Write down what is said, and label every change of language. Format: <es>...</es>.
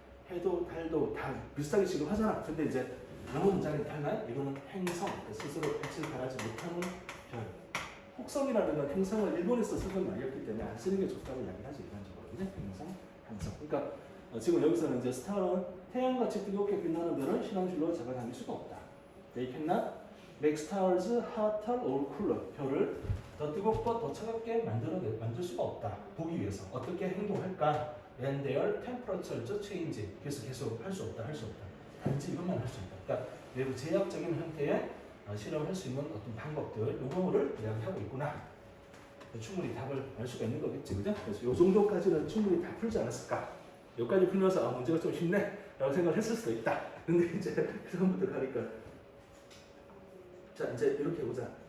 <ko>해도 달도 다 비슷하게 취급하잖아. 근데 이제 영어 문장에 달라요? 이거는 행성. 스스로 빛을 발하지 못하는 별. 혹성이라는 건 행성을 일본에서 쓰던 말이었기 때문에 안 쓰는 게 좋다고 이야기를 하지. 일반적으로. 그지? 행성, 항성. 그러니까 지금 여기서는 이제 스타는 태양같이 뜨겁게 빛나는 별은 신앙줄로 잡아당길 수가 없다.</ko> <en>They cannot make stars hotter or cooler.</en> <ko>별을 더 뜨겁고 더 차갑게 만들 수가 없다. 보기 위해서 어떻게 행동할까?</ko> <en>When their temperatures change.</en> <ko>그래서 계속 할 수 없다. 단지 이것만 할 수 있다. 그러니까 외부 제약적인 형태의 실험할 수 있는 어떤 방법들, 요거를 이야기하고 있구나. 충분히 답을 알 수가 있는 거겠지, 그죠? 그래서 요 정도까지는 충분히 다 풀지 않았을까? 여기까지 풀면서 문제가 좀 쉽네 라고 생각을 했을 수도 있다. 근데 이제 그 다음부터 가니까 자 이제 이렇게 해보자.</ko>